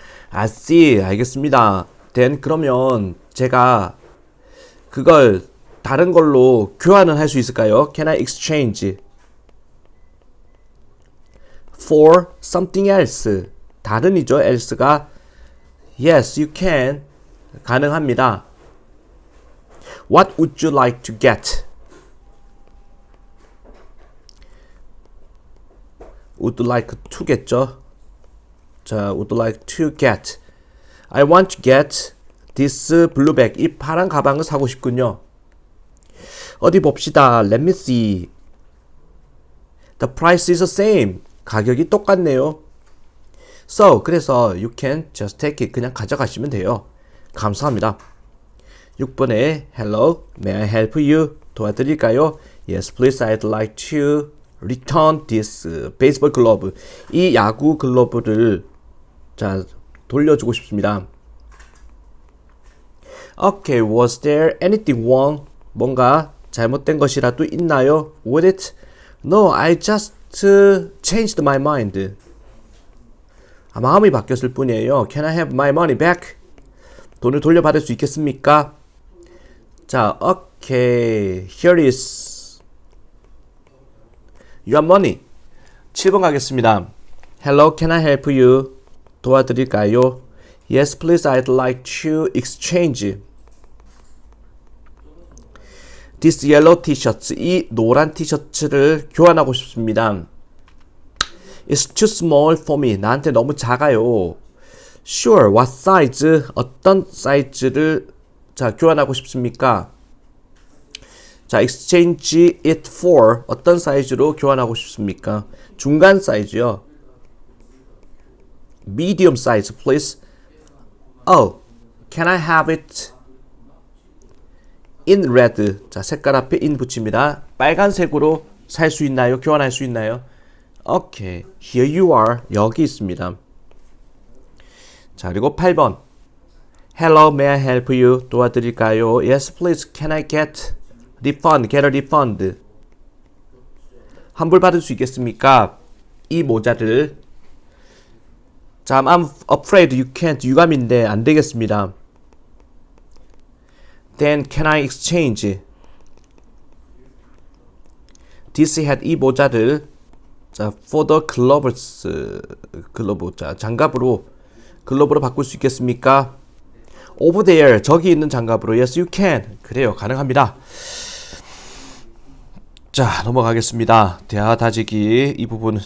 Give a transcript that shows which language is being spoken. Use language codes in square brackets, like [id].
[en] I see. [ko] 알겠습니다. [en] Then [ko] 그러면 제가 그걸 다른 걸로 교환은 할 수 있을까요? [en] Can I exchange for something else? [ko] 다른이죠. else가 [en] yes, you can. [ko] 가능합니다. [en] What would you like to get? would like to겠죠. 자, would like to get. I want to get this blue bag. [ko] 이 파란 가방을 사고 싶군요. 어디 봅시다. [en] Let me see. The price is the same. [ko] 가격이 똑같네요. [en] So, 그래서 you can just take it. [ko] 그냥 가져가시면 돼요. 감사합니다. [en] 6번에 Hello, may I help you? [ko] 도와드릴까요? [en] Yes, please. I'd like to return this baseball glove. [ko] 이 야구 글러브를 자 돌려주고 싶습니다. [en] Okay, was there anything wrong? [ko] 뭔가 잘못된 것이라도 있나요? [en] With it? No, I just changed my mind. [ko] 마음이 바뀌었을 뿐이에요. [en] Can I have my money back? [ko] 돈을 돌려받을 수 있겠습니까? [en] 자, okay, here is your money. [ko] 7번 가겠습니다. [en] Hello, can I help you? [ko] 도와드릴까요? [en] Yes, please, I'd like to exchange this yellow t-shirt. [ko] 이 노란 티셔츠를 교환하고 싶습니다. [en] It's too small for me. [ko] 나한테 너무 작아요. [en] Sure, what size? [ko] 어떤 사이즈를 자 교환하고 싶습니까? 자, [en] exchange it for [ko] 어떤 사이즈로 교환하고 싶습니까? 중간 사이즈요. [en] Medium size, please. Oh, can I have it in red? [ko] 자, 색깔 앞에 in 붙입니다. 빨간색으로 살 수 있나요? 교환할 수 있나요? [en] Okay, here you are. [ko] 여기 있습니다. 자, 그리고 8번. [en] Hello, may I help you? [ko] 도와드릴까요? [en] Yes, please. Can I get refund? Get a refund. [ko] 환불 받을 수 있겠습니까? 이 모자를. 자, [en] I'm afraid you can't. [ko] 유감인데 안 되겠습니다. [en] Then can I exchange this hat? [ko] 이 모자를 자, [en] for the gloves. [ko] 글러브. 자, 장갑으로 글러브로 바꿀 수 있겠습니까? [en] Over there. [ko] 저기 있는 장갑으로. [en] Yes, you can. [ko] 그래요. 가능합니다. 자, 넘어가겠습니다. 대화 다지기 이 부분.